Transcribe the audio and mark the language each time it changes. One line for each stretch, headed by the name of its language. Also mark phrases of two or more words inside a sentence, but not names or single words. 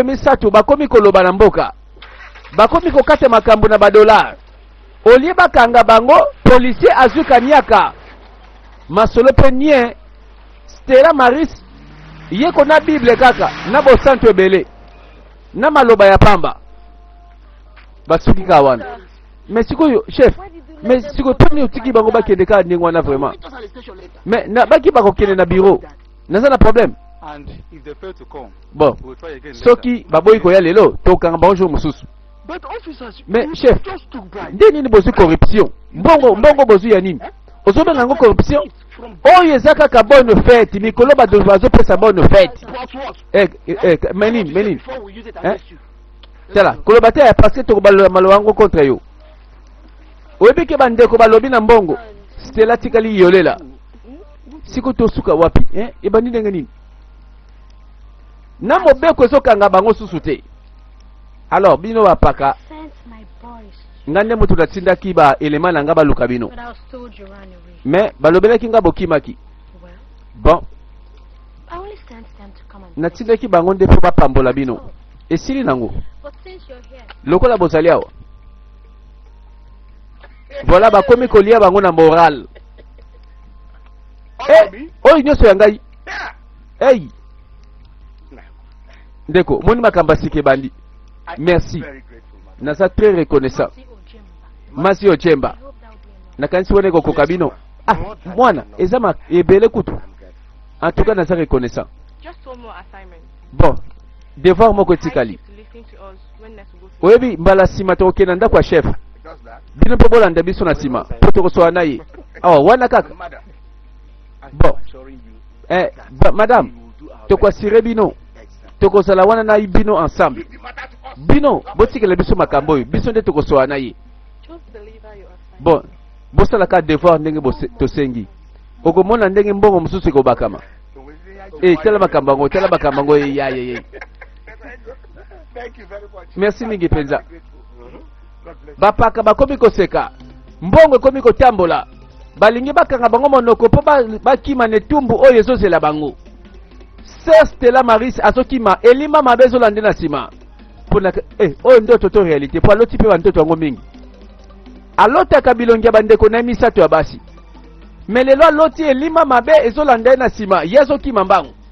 Lingala: misato bakomi koloba na mboka bakomi kokata makambo na badolar olie bakanga bango policier azuka niaka masolo pe nie Stella Maris yeko na bible kaka na bosanto ebele na maloba ya pamba basuki ka wana mais sikoyo chef mais sikoyo poni otiki bango bakende ka ndenge wana vraiment mais na baki bakokende na bureau naza na problème.
English: And if they fail to come, bon we'll try again
Lingala: soki baboyi koya lelo tokanga bonjour mususu.
English: But officers, mais you chef just took bribe.
Lingala: nde nini bozu corruption mbongo bozu ya nini ozobenga ngo corruption oyo eza kaka
French: bonne fête
Lingala: mikolo bazopesa
French: bonne fête
English: But what?
Lingala: menini
English: Before we use it hein? against you.
Lingala: tala koloba te
French: parce que
Lingala: tokobalola maloba yango contre yo oyebi ke bandeko balobi na mbongo Stella tikali yolela siko tosuka wapi ebandi ndenge nini na mobeko ezokanga bango susu te alors bino bapaka
English: Sent my boys,
Lingala: nga nde moto natindaki ba elema na nga baluka bino
English: but I was told you ran away.
Lingala: mais balobelaki nga bokimaki
English: Well, bon I only sent them to come and
Lingala: natindaki bango nde mpo bapambola bino esili nango
English: But since you're here,
Lingala: lokola bozali awa voilà bakomi kolia bango na moral oyo nyonso ya ngai ei ndeko moni makambo asika ebandi merci
English: Very grateful, man.
Lingala: naza
French: très reconnaissant
English: see Ojemba.
Lingala: masi ochemba
English: I hope that will be enough.
Lingala: nakanisi wana ekokoka bino mwana eza ebele kutu
French: en tout cas
Lingala: naza reconnaissant
English: Just one more assignment.
Lingala: bon devoir moko
English: I
Lingala: etikali
English: keep listening to us when next we go to
Lingala: oyebi mbala nsima tokokenda ndako ya chef
English: Just that.
Lingala: bino mpe bolanda biso na nsima mpo tokosola na ye awa wana kaka
English: Madam, I Bon. am assuring you, madame we will do our
Lingala: tokwasire bino
English: best.
Lingala: tokozala wana na bino ensemble
English: Leave the matter to us.
Lingala: bino botikela biso makambo oyo biso nde tokosola na ye
English: just deliver your assignment.
Lingala: bon bosalaka devoir ndenge tosengi okomona ndenge mbongo mosusu ekobakama
English: So we say,
Lingala: tala makambo yango tala makambo yango yaye
English: thank you very much.
Lingala: merci mingi mpenza
English: Very grateful. God bless you.
Lingala: bapaka bakomi koseka mbongo ekomi kotambola balingi bakanga bango monoko mpo bakima na etumbu oyo ezozela bango Sœur Stella Maris azokima elima mabe ezolande na nsima mpona oyo ndoto to réalité mpo aloti mpe bandoto yango mingi alotaka bilongi ya bandeko na ye misato ya basi me lelo aloti elima mabe ezolanda ye na nsima ye azokima mbangu